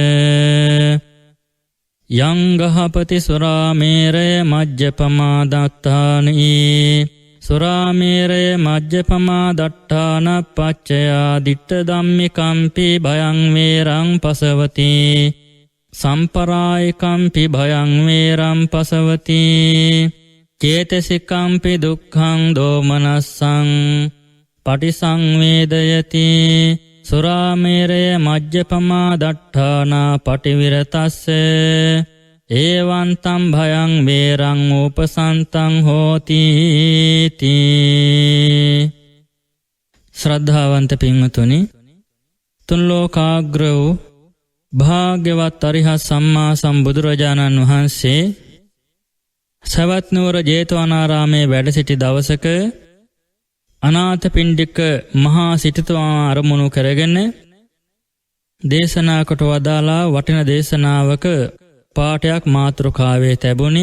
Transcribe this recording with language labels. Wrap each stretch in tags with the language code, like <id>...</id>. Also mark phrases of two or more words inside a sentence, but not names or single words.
<pi>යං ගහපති සුරාමේරය මජ්ජපමා දත්තානී සුරාමේරය මජ්ජපමා දට්ඨාන පච්චයා දිට්ඨ ධම්මිකම්පි භයං වේරං පසවති සම්පරායිකම්පි භයං වේරං පසවති චේතසිකම්පි දුක්ඛං දෝමනස්සං පටිසංවේදයති. සුරාමේරය මජ්ජපමා දට්ඨාන පටිවිරතස්ස ඒවං තම් භයං වේරං උපසන්තං හෝති තී.</pi> <si>ශ්‍රද්ධාවන්ත පින්වතුනි, තුන් ලෝකාග්‍ර වූ භාග්‍යවත් අරිහත් සම්මා සම්බුදුරජාණන් වහන්සේ සවැත් නුවර ජේතවනාරාමේ වැඩ සිටි දවසක අනාථපිණ්ඩික මහා සිටුතුමා අරමුණු කරගෙන දේශනා කොට වදාලා වටින දේශනාවක පාඨයක් මාතෘකාවේ තැබුණි.</si>